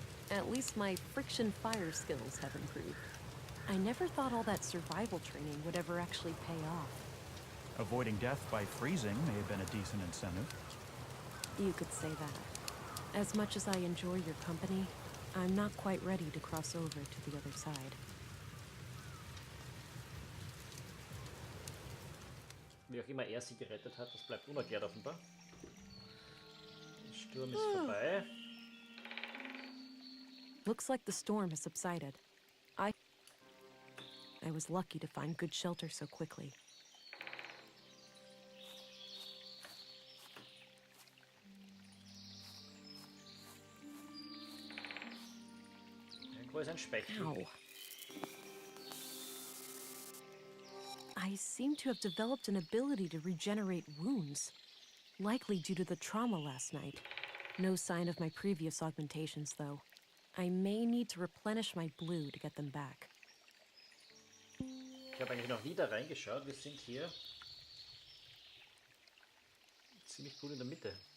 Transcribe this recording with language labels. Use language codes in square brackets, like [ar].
[en] At least my friction fire skills have improved. I never thought all that survival training would ever actually pay off. Avoiding death by freezing may have been a decent incentive. You could say that. As much as I enjoy your company, I'm not quite ready to cross over to the other side. [de] Wie auch immer sie gerettet hat, das bleibt unerklärt offenbar. Der Sturm ist vorbei. [en] Looks like the storm has subsided. I was lucky to find good shelter so quickly. [de] Irgendwo ist ein Spechtel. Ow. [en] I seem to have developed an ability to regenerate wounds, likely due to the trauma last night. No sign of my previous augmentations, though. I may need to replenish my blue to get them back. [de] Ich habe eigentlich noch nie da reingeschaut. Wir sind hier ziemlich gut in der Mitte.